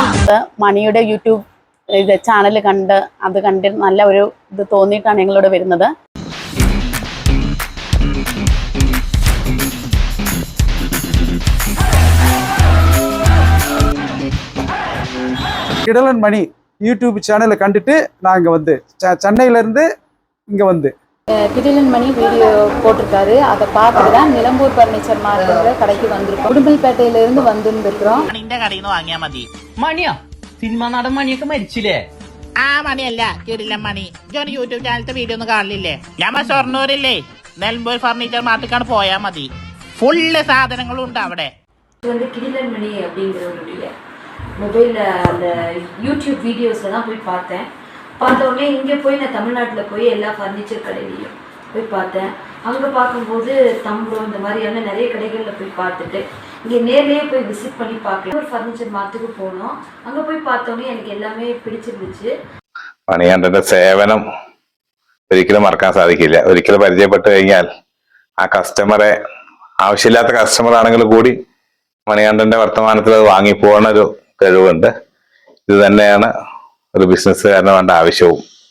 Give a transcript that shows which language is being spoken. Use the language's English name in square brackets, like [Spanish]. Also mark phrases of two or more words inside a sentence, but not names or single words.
[Malayalam] മണിയുടെ യൂട്യൂബ് ചാനൽ കണ്ട് നല്ല ഒരു ഇത് തോന്നിയിട്ടാണ് ഞങ്ങളിവിടെ വരുന്നത്. [Tamil] கிடலன் மணி யூடியூப் சேனலை கண்டுட்டு நாங்கள் வந்து சென்னையிலேருந்து இங்கே வந்து கிடிலன் மணி வீடியோ போட்டிருக்காரு. அதை பார்த்துட்டு தான் நிலம்பூர் பர்னிச்சர் மார்க்கெட்ல கடைக்கு வந்திருக்கோம். உடும்பல்பேட்டையிலிருந்து வந்திருக்கிறோம். [Malayalam] മണിയാ, സിനിമ നടൻ മണിയൊക്കെ മരിച്ചില്ലേ? ആ മണിയല്ല, കിടിലൻ മണി. ജോൺ യൂട്യൂബ് ചാനലത്തെ വീഡിയോ ഒന്നും കാണില്ലേ? ഞാൻ ഷൊർണൂരില്ലേ നെൽമ്പൂർ ഫർണിച്ചർ മാർട്ടിക്കാണ് പോയാൽ മതി. ഫുള്ള് സാധനങ്ങളും ഉണ്ട് അവിടെ. [Tamil] கிடிலன் மணி அப்படிங்கிற ஒரு மொபைலில் அந்த யூடியூப் வீடியோஸில் தான் போய் பார்த்தேன். பார்த்த உடனே இங்கே போய் நான் தமிழ்நாட்டில் போய் எல்லா ஃபர்னிச்சர் கடையிலையும் போய் பார்த்தேன். அங்கே பார்க்கும்போது தம்பரம் இந்த மாதிரியான நிறைய கடைகளில் போய் பார்த்துட்டு இங்கே நேர்லேயே போய் விசிட் பண்ணி பார்க்கலாம். ஒரு ஃபர்னிச்சர் மார்ட்டுக்கு போனோம். அங்கே போய் பார்த்தோன்னே எனக்கு எல்லாமே பிடிச்சிருந்துச்சு. [Malayalam] മണികണ്ഠന്റെ സേവനം ഒരിക്കലും മറക്കാൻ സാധിക്കില്ല. ഒരിക്കലും പരിചയപ്പെട്ട് കഴിഞ്ഞാൽ ആ കസ്റ്റമറെ, ആവശ്യമില്ലാത്ത കസ്റ്റമർ ആണെങ്കിൽ കൂടി മണികണ്ഠന്റെ വർത്തമാനത്തിൽ അത് വാങ്ങിപ്പോകണ ഒരു കഴിവുണ്ട്. ഇത് തന്നെയാണ് ഒരു ബിസിനസ്സുകാരന് വേണ്ട ആവശ്യവും.